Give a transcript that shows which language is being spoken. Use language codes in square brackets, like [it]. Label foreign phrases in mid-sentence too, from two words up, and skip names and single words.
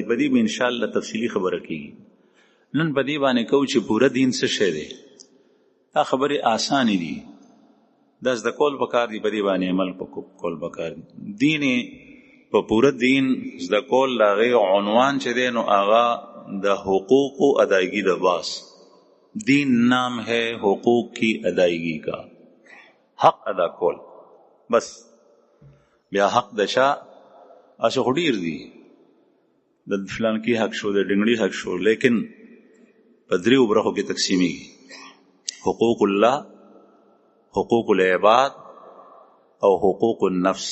[ps] په دې به انشاءالله تفصیلي خبره کېږي. نن په دې باندې کوو چې پوره دین څه شی دی. دا خبرې آسانې دي، دا زده کول پکار دي، په دې باندې عمل کول پکار دي. دین په پوره دین زده کول د هغې عنوان چې دی نو هغه د حقوقو ادایګي د باس. [ur] دین نام ہے حقوق کی ادائیگی کا، [ps] حق ادا کول. بس بیا حق دشا اسو خډیر دی د فلان کی حق شو، د ډنګړي حق شو، لیکن په دریو برخو کې تقسیمیږي: حقوق الله، حقوق العباد او حقوق النفس.